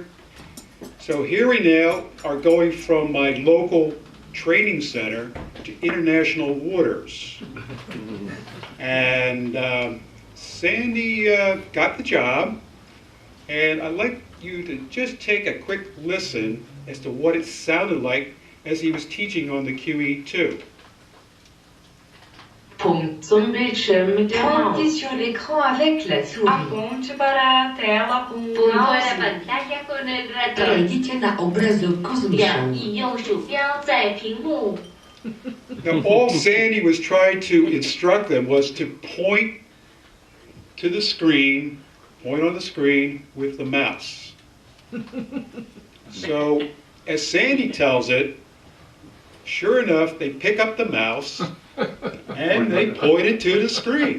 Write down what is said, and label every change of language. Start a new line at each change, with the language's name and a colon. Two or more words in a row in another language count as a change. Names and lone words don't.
English: So here we now are going from my local training center to international waters. And Sandy got the job, and I'd like you to just take a quick listen as to what it sounded like as he was teaching on the QE2.
French: Toque sur l'écran avec la souris.
Portuguese: Aponte para a tela com o mouse.
Polish: Kliknijcie na obrazok z myszą.
English: Now, all Sandy was trying to instruct them was to point to the screen, point on the screen with the mouse. So, as Sandy tells it, sure enough, they pick up the mouse and they point it to the screen.